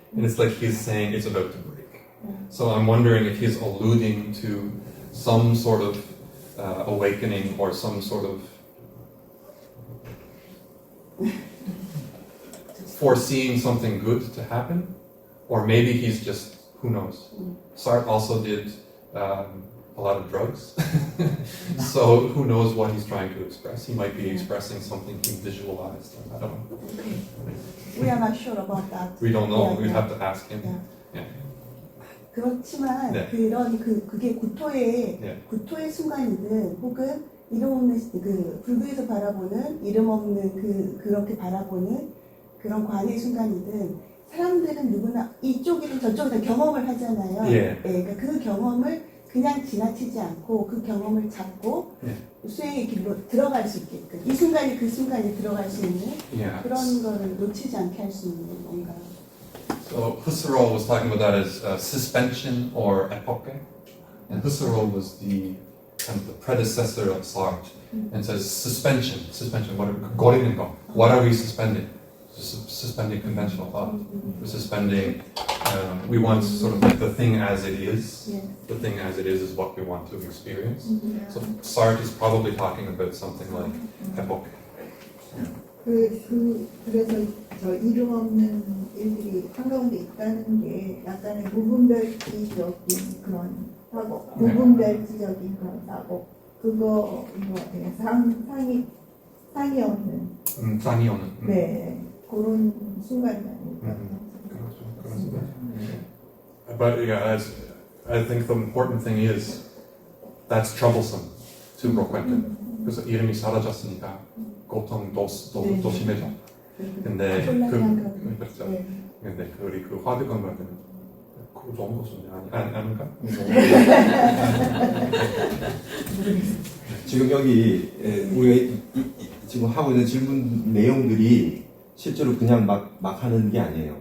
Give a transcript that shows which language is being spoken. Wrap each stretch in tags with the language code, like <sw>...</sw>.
<en>And it's like he's saying it's about to break. So I'm wondering if he's alluding to some sort of awakening or some sort of foreseeing something good to happen, or maybe he's just, who knows. Sartre also did a lot of drugs, so who knows what he's trying to express. He might be expressing something he visualized. I don't know. We are not sure about that. We don't know. We'd have to ask him. Yeah.</en> <ko>그렇지만 네. 그게 구토의 순간이든 혹은 이름 없는 불교에서 바라보는 이름 없는 그렇게 바라보는 그런 관의 순간이든 사람들은 누구나 이쪽이든 저쪽이든 경험을 하잖아요. 예. 그러니까 그 경험을 그냥 지나치지 않고 그 경험을 잡고 수행의 길로 들어갈 수 있게끔 이 순간이 그 순간에 들어갈 수 있는 그런 거를 놓치지 않게 할 수 있는 뭔가.</ko> <en>So Husserl was talking about that as suspension or epoche, and Husserl was the kind of the predecessor of Sartre, and says suspension. What are we suspending? Suspending conventional thought. We're suspending. We want sort of like the thing as it is. Yes. The thing as it is what we want to experience. So Sartre is probably talking about something like epoche.</en> <ko>그래서 저 이름 없는 일들이 한가운데 있다는 게 약간의 무분별지적인 그런 사고, 무분별지적인 그런 사고, 그거 상이 없는, 쌍이 오는. 네, 그런 순간이 아닐까. 그렇죠. 그렇습니다.</ko> <en>But yeah, I think the important thing is that's troublesome to Brockhampton.</en> <ko>그래서 이름이 사라졌으니까 고통도 심해져. 근데 그렇죠. 네. 근데 우리 그 화두건물은 그 정도 수준 아닌가? 지금 여기 우리가 지금 하고 있는 질문 내용들이 실제로 그냥 막 하는 게 아니에요.</ko>